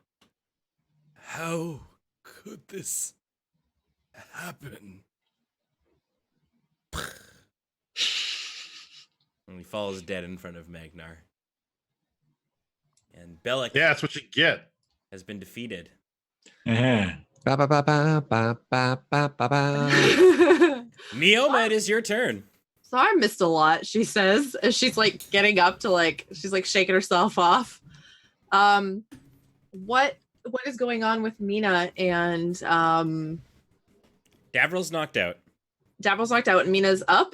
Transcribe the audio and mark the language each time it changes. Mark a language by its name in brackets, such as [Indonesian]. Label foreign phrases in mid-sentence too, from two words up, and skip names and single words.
[English] How could this happen?" And he falls dead in front of Magnar. And Bellic Yeah, that's what you get. has been defeated. Uh-huh. Ba, ba, ba, ba, ba, ba, ba, ba, ba. Neoma, it is your turn. So I missed a lot, she says, as she's like getting up to she's like shaking herself off. What is going on with Mina and Davril's knocked out. Dabble's knocked out and Mina's up?